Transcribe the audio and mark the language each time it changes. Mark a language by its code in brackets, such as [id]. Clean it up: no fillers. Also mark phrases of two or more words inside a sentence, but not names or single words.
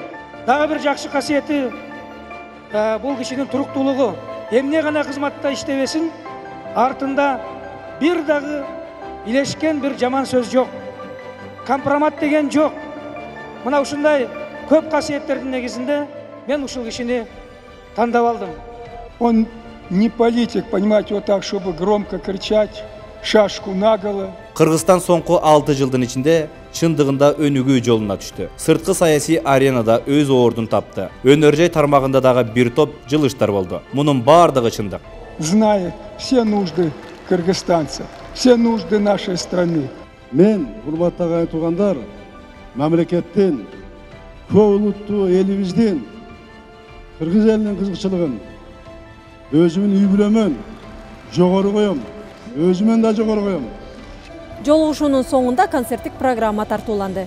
[ky] Дагы бир жакшы касиети бул кишинин туруктуулугу. Эмне гана кызматта иштебесин, артында бир дагы илешкен бир жаман сөз жок. Компромат деген жок. Мына ушундай көп касиеттердин негизинде мен ушул кишини тандап алдым. [ru] Он не политик, понимаете, вот так, чтобы громко кричать, шашку наголо. [ky] Кыргызстан соңку 6 жылдын ичинде чындыгында өнүгүү жолуна түштү. Сырткы саясий аренада өз ордун тапты. Өнөр жай тармагында дагы бир топ жылыштар болду. Мунун бардыгы чындык. [ru] Знает все нужды кыргызстанцев, все нужды нашей страны. [ky] Мен, урматтаган туугандар, мамлекеттин, көп улуттуу элибиздин, кыргыз элинин кызыкчылыгын, өзүмүн үй бүлөмөн жогору коем, өзүмөн да жогору коем. Жолугушуунун соңунда концерттик программа тартууланды.